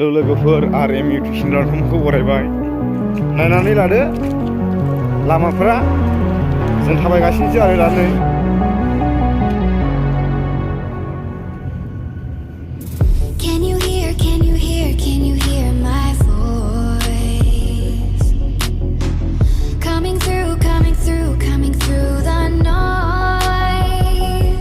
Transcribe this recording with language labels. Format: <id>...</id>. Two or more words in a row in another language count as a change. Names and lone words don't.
<brx>लोगोफोर RM इउटुब चेनेलखौ बरायबाय। नायनानै लादो लामाफोरा जों थाबायगासिनोसो आरो दा नै।</brx> <en>Can you hear my voice coming through the noise?</en>